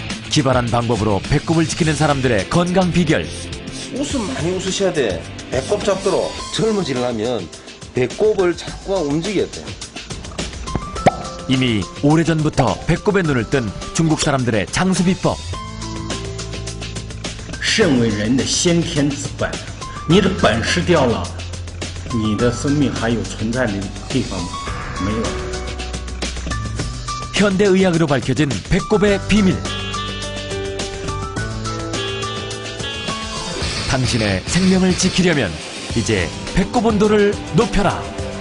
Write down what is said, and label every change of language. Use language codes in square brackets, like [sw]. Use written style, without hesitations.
[ko] 기발한 방법으로 배꼽을 지키는 사람들의 건강 비결. 웃음 많이 웃으셔야 돼. 배꼽 잡도록 젊어지려면 배꼽을 자꾸 움직여야 돼. 이미 오래전부터 배꼽에 눈을 뜬 중국 사람들의 장수 비법. [zh] 肾为人的先天之本，你的本事掉了，你的生命还有存在的地方没有。 [ko] 현대의학으로 밝혀진 배꼽의 비밀. 당신의 생명을 지키려면 이제 배꼽 온도를 높여라.